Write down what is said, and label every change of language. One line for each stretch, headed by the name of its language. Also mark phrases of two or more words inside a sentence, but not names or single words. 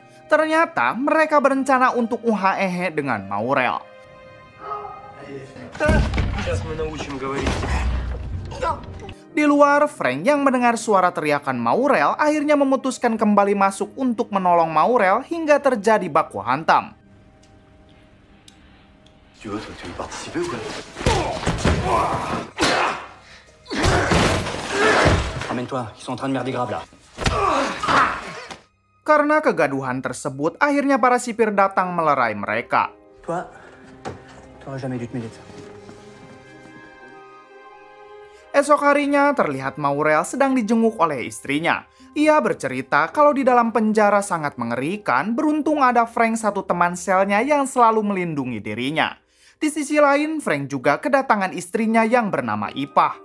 Indonesian: Ternyata mereka berencana untuk uhahehe dengan Maurel. Di luar, Frank yang mendengar suara teriakan Maurel akhirnya memutuskan kembali masuk untuk menolong Maurel hingga terjadi baku hantam.
French: Tu vois, toi, tu veux participer ou quoi? Ramène-toi, ils sont en train de merder grave là.
Indonesian: Karena kegaduhan tersebut, akhirnya para sipir datang melerai mereka.
French: Toi, t'aurais jamais dû te mêler de ça.
Indonesian: Esok harinya terlihat Maurel sedang dijenguk oleh istrinya. Ia bercerita kalau di dalam penjara sangat mengerikan, beruntung ada Frank satu teman selnya yang selalu melindungi dirinya. Di sisi lain, Frank juga kedatangan istrinya yang bernama Ipah.